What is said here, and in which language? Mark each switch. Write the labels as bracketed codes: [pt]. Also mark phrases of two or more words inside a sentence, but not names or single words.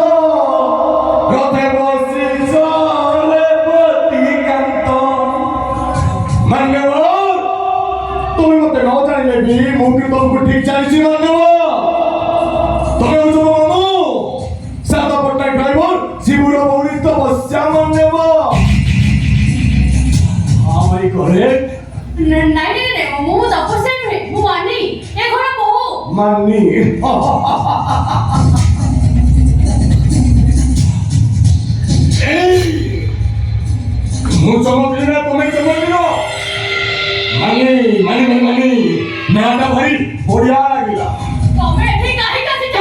[or] ରଥେ ବସି ଚଲେ ପ୍ରତିକାନ୍ତ ମାନ୍ୟବର ତୁମେ ମତେ ନ ଜାଣିଲେ ବି ମୁଁ କିନ୍ତୁ ତମକୁ ଠିକ ଜାଣିଛି ମାନ୍ୟବର ତମେ ହଉଛ ମୋ ମାମୁଁ ସାଦା ପଟ୍ଟନାୟକ ଡ୍ରାଇଭର ଶିବୁର ଭଉଣୀ ତପସ୍ୟା ମାନ୍ୟବର [en] Am I correct? [or] ନହିଁ ମୁଁ ତପସ୍ୟା ନୁହେଁ ମୁଁ ମାନୀ ଏ ଘର ବୋହୂ मानी ମୁଁ ଚମକିଲି ନା ତମେ ଚମକିଲ ମାନି ନାଟା ଭାରି ବଢିଆ ଲାଗିଲା ତମେ ଏଠି କାହିଁ ଆସିଛ